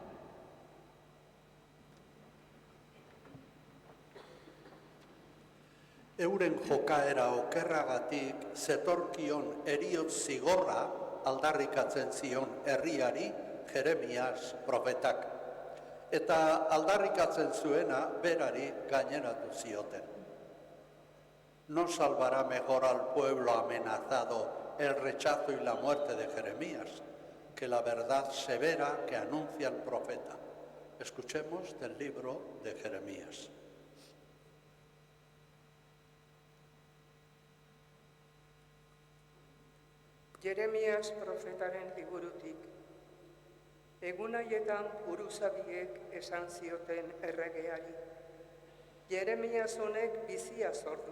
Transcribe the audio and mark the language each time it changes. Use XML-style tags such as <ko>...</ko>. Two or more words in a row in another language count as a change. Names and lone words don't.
<eu>Euren jokaera okerragatik zetorkion heriotz zigorra aldarrikatzen zion herriari Jeremias profetak. Eta aldarrikatzen zuena berari gaineratu zioten.</eu> <es>No salvará mejor al pueblo amenazado el rechazo y la muerte de Jeremías que la verdad severa que anuncia el profeta. Escuchemos del libro de Jeremías.</es> <eu>Jeremias profetaren liburutik. Egun haietan buruzabiek esan zioten erregeari. Jeremias honek bizia sordu.</eu>